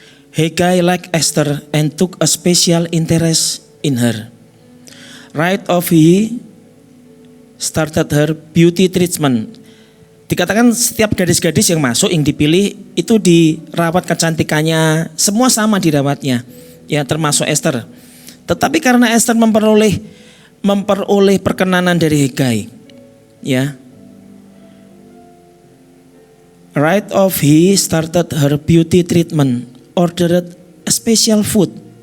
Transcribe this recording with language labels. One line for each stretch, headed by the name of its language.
English: Hegai liked Esther and took a special interest in her. Right off he started her beauty treatment.
Indonesian: Dikatakan setiap gadis-gadis yang masuk yang dipilih itu dirawat kecantikannya, semua sama dirawatnya, ya termasuk Esther. Tetapi karena Esther memperoleh perkenanan dari Hegai, ya.
English: Right off he started her beauty treatment, ordered a special food.